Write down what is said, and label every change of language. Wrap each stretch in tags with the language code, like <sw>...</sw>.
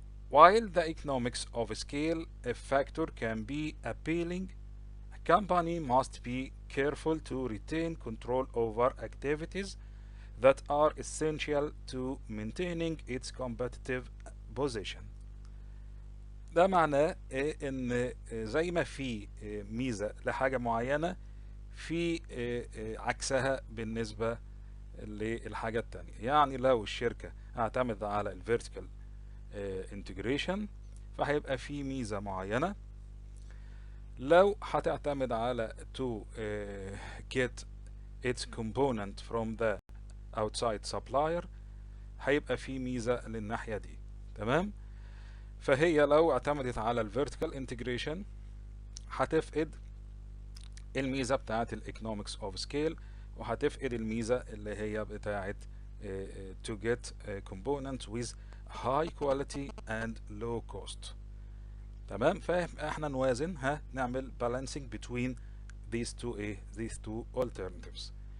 <en>While the economics of scale factor can be appealing, a company must be careful to retain control over activities that are essential to maintaining its competitive position.</en> <ar>ده معناه ان زي ما في ميزة لحاجة معينة في عكسها بالنسبة للحاجة التانية. يعني لو الشركة اعتمد على الفيرتيكال integration فهيبقى في ميزة معينة. لو هتعتمد على</ar> <en>to get its component from the outside supplier</en> <ar>هيبقى في ميزة للناحية دي. تمام. فهي لو اعتمدت على الفيرتيكال انتجريشن هتفقد الميزة بتاعت الايكونومكس اوف سكيل وهتفقد الميزة اللي هي بتاعت</ar> <en>to get components with high quality and low cost.</en> <ar>تمام. فاحنا نوازن، نعمل</ar> <en>balancing between these two alternatives.</en>